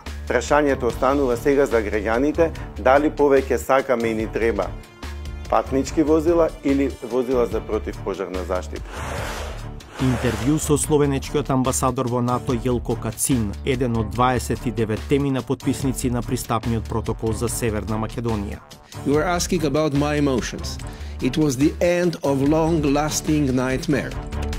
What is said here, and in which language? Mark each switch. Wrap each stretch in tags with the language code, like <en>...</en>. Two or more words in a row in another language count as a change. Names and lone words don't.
<mk>Прашањето останува сега за граѓаните, дали повеќе сакаме и ни треба патнички возила или возила за противпожарна заштита. Интервју со словенечкиот амбасадор во НАТО Јелко Кацин, еден од 29 на потписници на пристапниот протокол за Северна Македонија.</mk> <en>You were asking about my emotions. It was the end of long-lasting nightmare.</en>